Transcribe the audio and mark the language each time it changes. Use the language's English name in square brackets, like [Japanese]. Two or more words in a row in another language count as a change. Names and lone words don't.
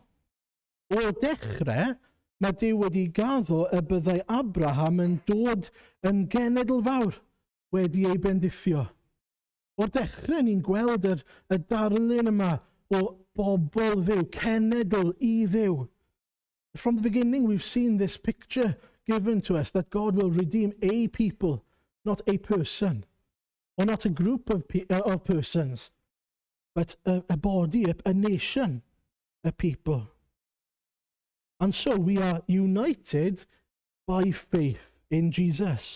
[Welsh] O dechrau, mae Duw wedi gaddo y byddai Abraham yn dod yn genedl fawr wedi ei bendithio. O'r dechrau ni'n gweld y darlun yma o bobl Dduw, cenedl i Dduw. [English] From the beginning we've seen this picture given to us that God will redeem a people, not a person, or not a group of persons, but a body, a nation, a people. And so we are united by faith in Jesus.